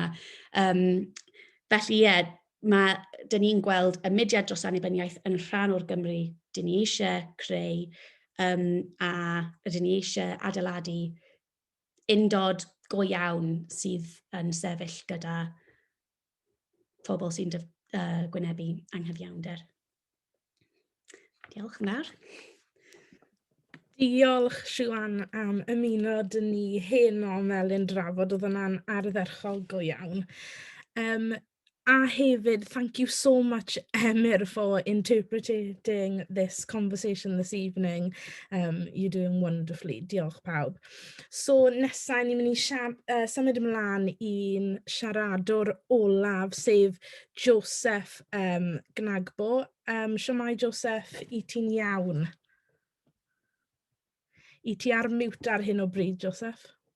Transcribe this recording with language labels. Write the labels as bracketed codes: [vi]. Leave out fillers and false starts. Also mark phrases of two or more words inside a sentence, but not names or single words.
[cy] Felly, dyn ni'n gweld y mudiad dros annibyniaeth yn rhan o'r Gymru dyn ni eisiau creu, a dyn ni eisiau adeiladu undod go iawn sydd yn sefyll gyda phobl sy'n gwynebu anghyfiawnder. Diolch yn fawr. Diolch, Siwan, am ymuno dyn ni heno Melin Drafod, oedd yna'n ardderchol go iawn. A hefyd, [en] thank you so much, Mae'r, for interpreting this conversation this evening. You're doing wonderfully. [cy] Diolch pawb. So nesa ni'n mynd i symud ymlaen i'n siaradwr olaf, sef Joseph Gnagbo. Siwmai Joseph, i ti'n iawn? I ti ar mute ar hyn o bryd, Joseph?